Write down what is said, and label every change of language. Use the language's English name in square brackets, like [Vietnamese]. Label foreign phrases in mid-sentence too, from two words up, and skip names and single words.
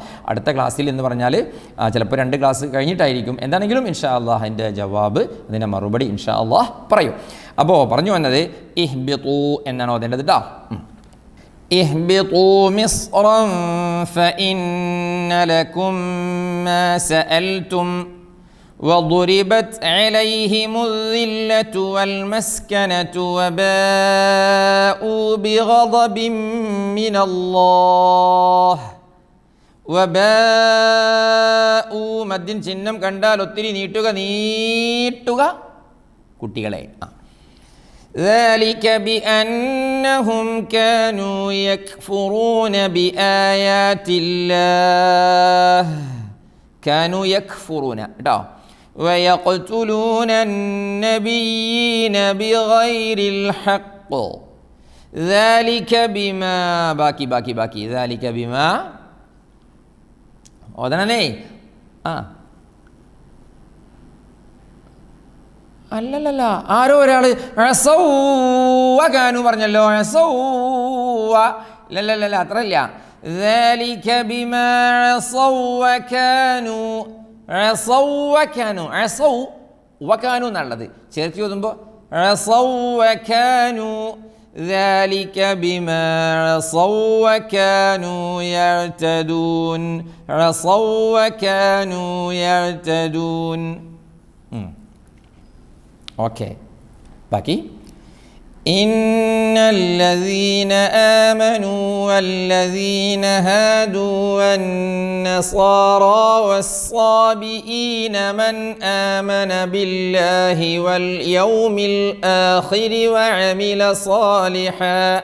[Malayalam] അടുത്ത ക്ലാസ്സിൽ എന്ന് പറഞ്ഞാൽ ചിലപ്പോൾ 2 ക്ലാസ് കഴിഞ്ഞിട്ടായിരിക്കും. എന്താണെങ്കിലും [Arabic] إن شاء الله [Malayalam] അതിൻ്റെ ജവാബ്, അതിൻ്റെ മറുപടി [Arabic] إن شاء الله [Malayalam] പറയും. അപ്പോൾ പറഞ്ഞു വന്നത് ഇഹ്ബിതു എന്നാണ് ഓതേണ്ടത് കേട്ടോ. [Arabic] اهبطوا مصرا فإن لكم ما سألتم وضربت عليهم الذلة والمسكنة وباءوا بغضب من الله [Malayalam] മദ്ദിൻ ചിഹ്നം കണ്ടാൽ ഒത്തിരി നീട്ടുക കുട്ടികളെ. [Arabic] ذلك بأنهم كانوا يكفرون بآيات الله كانوا يكفرون കേട്ടോ. ويقتلون النبيين بغير الحق ذلك بما باقي ذلك بما ഓതണേ. [Malayalam] അല്ലല്ല, ആരോ ഒരാൾ കാനു പറഞ്ഞല്ലോ. ഇല്ലല്ല, അത്രല്ല. [Arabic] ذلك بما عصوا وكانوا [Malayalam] എന്നുള്ളത് ചേർത്ത് ഓതുമ്പോൾ [Arabic] ذلك بما عصوا وكانوا يعتدون. [Malayalam] ഓക്കെ, ബാക്കി [Arabic] إن الذين آمنوا والذين هادوا والنصارى والصابئين من آمن بالله واليوم الآخر وعمل صالحا